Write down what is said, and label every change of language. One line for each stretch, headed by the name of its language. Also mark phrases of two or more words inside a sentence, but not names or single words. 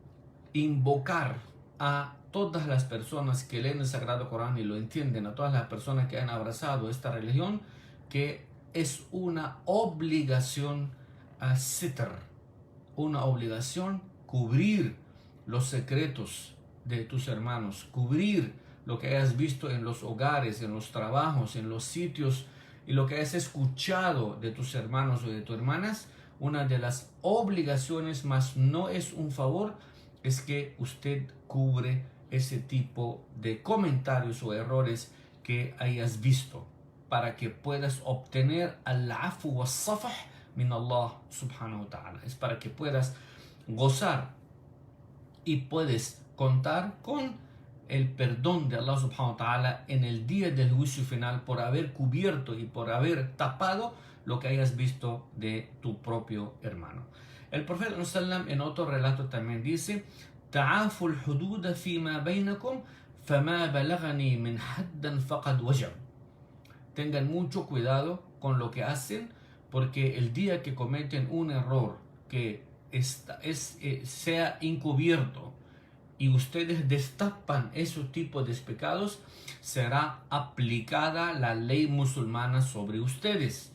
Spanish: invocar a todas las personas que leen el Sagrado Corán y lo entienden, a todas las personas que han abrazado esta religión, que es una obligación a sitr, una obligación cubrir los secretos de tus hermanos, cubrir lo que hayas visto en los hogares, en los trabajos, en los sitios y lo que hayas escuchado de tus hermanos o de tus hermanas. Una de las obligaciones, más no es un favor, es que usted cubre ese tipo de comentarios o errores que hayas visto para que puedas obtener
Arabic: العفو والصفح من الله سبحانه وتعالى.
Spanish: Es para que puedas gozar y puedes contar con el perdón de
Arabic: الله سبحانه وتعالى
Spanish: en el día del juicio final por haber cubierto y por haber tapado lo que hayas visto de tu propio hermano. El profeta ﷺ en otro relato también dice:
Arabic: تعافوا الحدود فيما بينكم فما بلغني من حد فقد وجب.
Spanish: Tengan mucho cuidado con lo que hacen, porque el día que cometen un error que sea encubierto y ustedes destapan esos tipos de pecados, será aplicada la ley musulmana sobre ustedes.